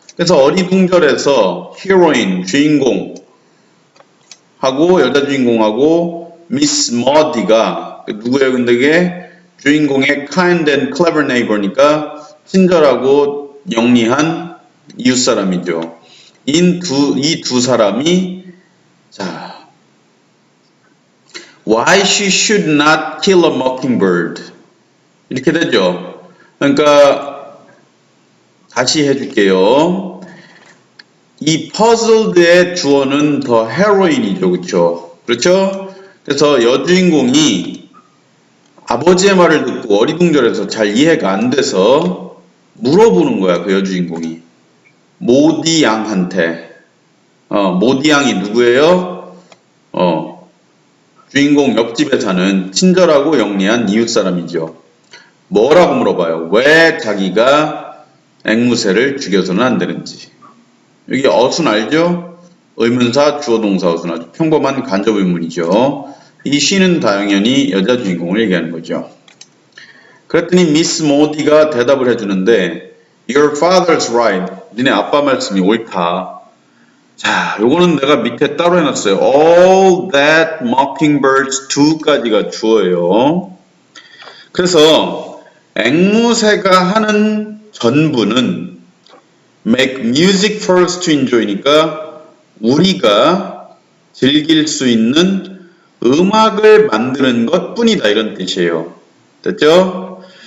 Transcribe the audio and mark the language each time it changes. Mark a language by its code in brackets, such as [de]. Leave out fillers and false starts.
[ko] 그래서 어리둥절해서 히로인, 주인공 하고 여자 주인공하고 미스 머디가 누구예요? 근데 이게 주인공의 [en] kind and clever neighbor [ko] 니까 친절하고 영리한 이웃 사람이죠. 이 두 사람이 자, [en] why she should not kill a mockingbird [ko] 이렇게 되죠. 그러니까 다시 해줄게요. 이 puzzled의 주어는 더 헤로인이죠, 그렇죠? 그렇죠? 그래서 여주인공이 아버지의 말을 듣고 어리둥절해서 잘 이해가 안 돼서 물어보는 거야, 그 여주인공이. 모디 양한테. 모디 양이 누구예요? 주인공 옆집에 사는 친절하고 영리한 이웃 사람이죠. 뭐라고 물어봐요? 왜 자기가 앵무새를 죽여서는 안 되는지. 여기 어순 알죠? 의문사, 주어, 동사 어순 아주 평범한 간접 의문이죠. 이 she는 당연히 여자 주인공을 얘기하는 거죠. 그랬더니 미스 모디가 대답을 해주는데 [en] Your father's right. [ko] 니네 아빠 말씀이 옳다. 자, 요거는 내가 밑에 따로 해놨어요. [en] All that mockingbirds do [ko] 까지가 주어예요. 그래서 앵무새가 하는 전부는 [en] make music for us to enjoy [ko] 니까 우리가 즐길 수 있는 음악을 만드는 것 뿐이다 이런 뜻이에요. 됐죠?